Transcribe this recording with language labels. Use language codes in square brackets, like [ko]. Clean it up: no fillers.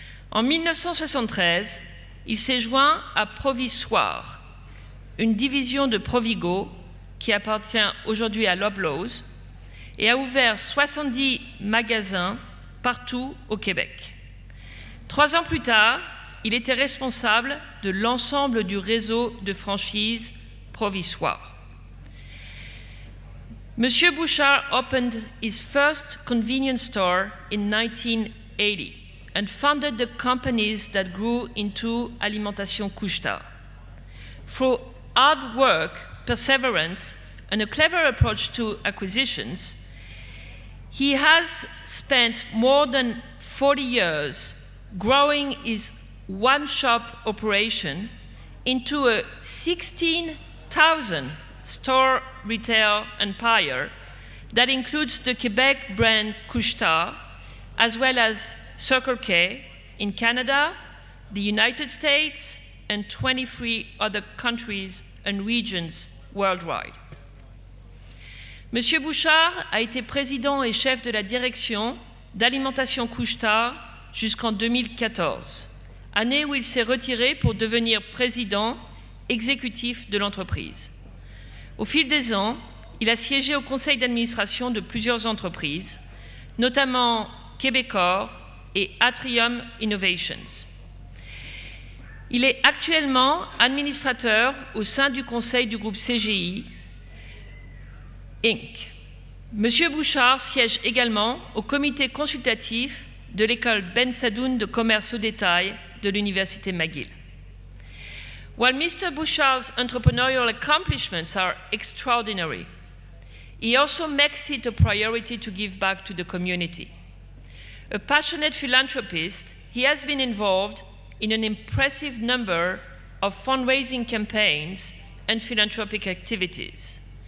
[fr] En 1973, il s'est joint à Provisoire, une division de Provigo qui appartient aujourd'hui à Loblaws, et a ouvert 70 magasins partout au Québec. 3 ans plus tard, il était responsable de l'ensemble du réseau de franchises Provisoire. [en] Monsieur Bouchard opened his first convenience store in 1980 and founded the companies that grew into Alimentation Couche-Tard. Through hard work, perseverance, and a clever approach to acquisitions, he has spent more than 40 years growing his one-shop operation into a 16,000 store retail empire that includes the Quebec brand Couche-Tard, as well as Circle K in Canada, the United States, and 23 other countries and regions worldwide. [fr] Monsieur Bouchard a été président et chef de la direction d'Alimentation Couche-Tard jusqu'en 2014, année où il s'est retiré pour devenir président exécutif de l'entreprise. Au fil des ans, il a siégé au conseil d'administration de plusieurs entreprises, notamment Québecor et Atrium Innovations. Il est actuellement administrateur au sein du conseil du groupe CGI Inc. Monsieur Bouchard siège également au comité consultatif de l'école Ben Sadoun de commerce au détail de l'Université McGill. [en] While Mr. Bouchard's entrepreneurial accomplishments are extraordinary, he also makes it a priority to give back to the community. A passionate philanthropist, he has been involved in an impressive number of fundraising campaigns and philanthropic activities.